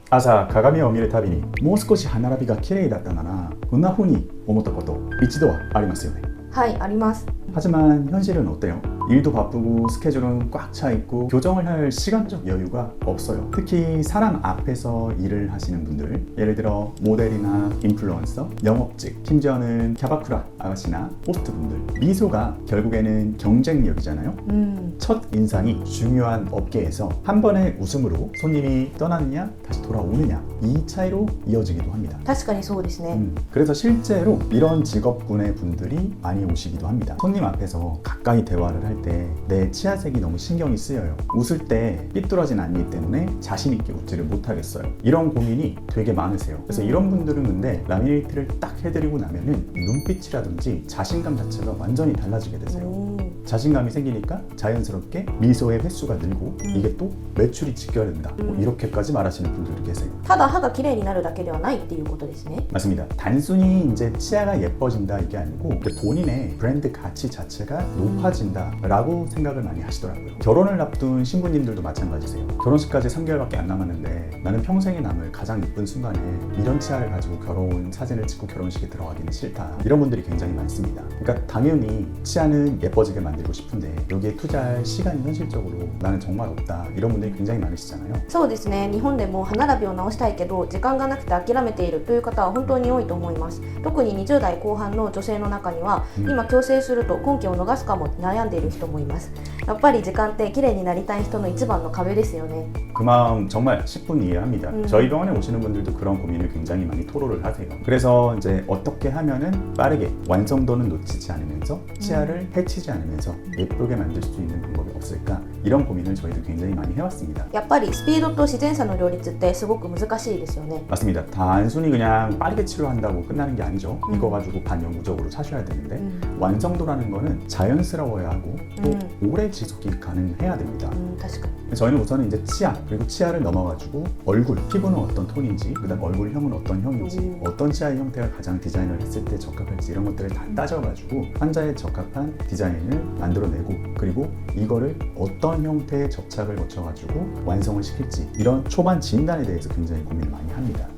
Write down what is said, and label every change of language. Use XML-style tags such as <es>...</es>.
<ja>朝鏡を見るたびにもう少し歯並びが綺麗だったならこんな風に思ったこと一度はありますよね. はい、あります.</ja> <ko>하지만 현실은 어때요? 일도 바쁘고 스케줄은 꽉 차 있고 교정을 할 시간적 여유가 없어요. 특히 사람 앞에서 일을 하시는 분들, 예를 들어 모델이나 인플루언서, 영업직, 심지어는 캬바쿠라 아가씨나 호스트 분들, 미소가 결국에는 경쟁력이잖아요. 첫 인상이 중요한 업계에서 한 번의 웃음으로 손님이 떠나느냐 다시 돌아오느냐 이 차이로 이어지기도 합니다.</ko> <ja>確かにそうですね.</ja> <ko>그래서 실제로 이런 직업군의 분들이 많이 오시기도 합니다. 손님 앞에서 가까이 대화를 할 때 내 치아색이 너무 신경이 쓰여요. 웃을 때 삐뚤어진 않기 때문에 자신 있게 웃지를 못하겠어요. 이런 고민이 되게 많으세요. 그래서 이런 분들은 근데 라미네이트를 딱 해드리고 나면은 눈빛이라든지 자신감 자체가 완전히 달라지게 되세요. 자신감이 생기니까 자연스럽게 미소의 횟수가 늘고 이게 또 매출이 직결된다. 뭐 이렇게까지 말하시는 분들도 계세요.</ko> <ja>ただ歯が綺麗になるだけではないっていうことですね.</ja> <ko>맞습니다. 단순히 이제 치아가 예뻐진다 이게 아니고 본인의 브랜드 가치 자체가 높아진다라고 생각을 많이 하시더라고요. 결혼을 앞둔 신부님들도 마찬가지세요. 결혼식까지 3개월밖에 안 남았는데 나는 평생에 남을 가장 예쁜 순간에 이런 치아를 가지고 결혼 사진을 찍고 결혼식에 들어가기는 싫다. 이런 분들이 굉장히 많습니다. 그러니까 당연히 치아는 예뻐지게 만들고 싶은데 여기에 투자할 시간이 현실적으로 나는 정말 없다. 이런 분들이 굉장히 많으시잖아요.</ko> <ja>そうですね。日本でも歯並びを直したいけど時間がなくて諦めているという方は本当に多いと思います。特に20代後半の女性の中には、今矯正すると婚期を逃すかも悩んでいる人もいます。やっぱり時間って綺麗になりたい人の一番の壁ですよね。</ja> <ko>그 마음 정말 10분 이해합니다. 저희 병원에 오시는 분들도 그런 고민을 굉장히 많이 토로를 하세요. 그래서 이제 어떻게 하면은 빠르게 완성도는 놓치지 않으면서 치아를 해치지 않으면서 예쁘게 만들 수 있는 방법이 없을까? 이런 고민을 저희도 굉장히 많이 해왔습니다.</ko> <ja>やっぱりスピードと自然さの両立ってすごく難しいですよね。</ja> <ko>맞습니다. 단순히 그냥 빠르게 치료한다고 끝나는 게 아니죠. 이거 가지고 반영구적으로 사셔야 되는데 완성도라는 거는 자연스러워야 하고 또 오래 지속이 가능해야 됩니다.</ko> <ja>確かに。</ja> <ko>저희는 우선은 이제 치아 그리고 치아를 넘어가지고 얼굴, 피부는 어떤 톤인지 그다음 얼굴형은 어떤 형인지 어떤 치아의 형태가 가장 디자인을 했을 때 적합할지 이런 것들을 다 따져가지고 환자에 적합한 디자인을 만들어내고 그리고 이거를 어떤 형태의 접착을 거쳐가지고 완성을 시킬지 이런 초반 진단에 대해서 굉장히 고민을 많이 합니다.</ko>